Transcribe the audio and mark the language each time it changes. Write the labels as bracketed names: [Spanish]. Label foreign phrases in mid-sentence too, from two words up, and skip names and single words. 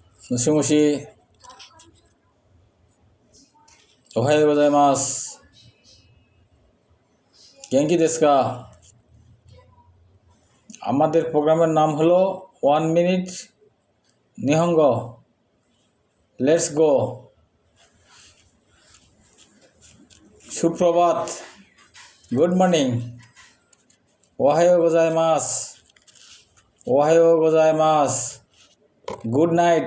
[Japanese] もしもし、おはようございます。元気ですか? [Bangla] আমাদের প্রোগ্রামের নাম হলো 1 মিনিট নিহঙ্গো। [English] let's go. [Japanese] সুপ্রভাত, [English] good morning, [Japanese] おはようございます、おはようございます, [English] good night,